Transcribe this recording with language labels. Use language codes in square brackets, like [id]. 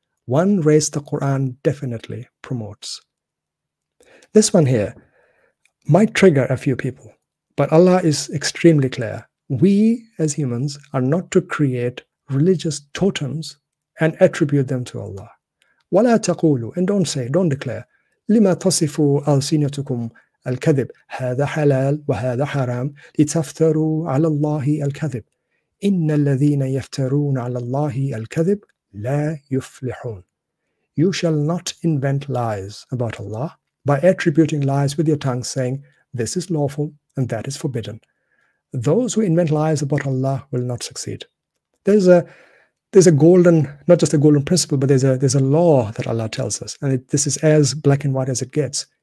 [en] One race the Quran definitely promotes. This one here might trigger a few people, but Allah is extremely clear. We, as humans, are not to create religious totems and attribute them to Allah. [ar] وَلَا تَقُولُوا, [en] and don't declare, [ar] لِمَا تَصِفُوا أَلْسِنَتُكُمْ الْكَذِبَ هَذَا حَلَالٌ وَهَذَا حَرَامٌ لِتَفْتَرُوا عَلَى اللَّهِ الْكَذِبَ إِنَّ الَّذِينَ يَفْتَرُونَ عَلَى اللَّهِ الْكَذِبَ لَا يُفْلِحُونَ. [en] You shall not invent lies about Allah by attributing lies with your tongue, saying, this is lawful and that is forbidden. Those who invent lies about Allah will not succeed. There's a golden, not just a golden principle, but there's a law that Allah tells us, and this is as black and white as it gets.